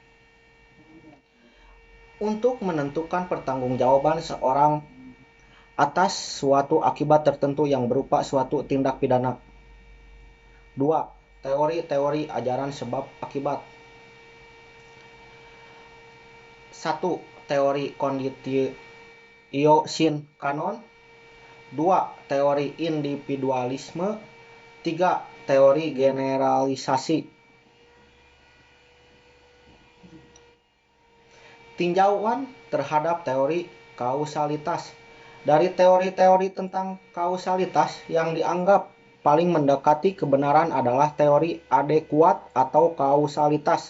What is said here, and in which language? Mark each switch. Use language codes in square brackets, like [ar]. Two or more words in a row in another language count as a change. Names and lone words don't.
[id] Untuk menentukan pertanggungjawaban seorang atas suatu akibat tertentu yang berupa suatu tindak pidana. 2. Teori-teori ajaran sebab akibat. 1. Teori [la] conditio sine qua [id] 2. Teori individualisme. 3. Teori generalisasi. Tinjauan terhadap teori kausalitas. Dari teori-teori tentang kausalitas yang dianggap paling mendekati kebenaran adalah teori adekuat atau kausalitas.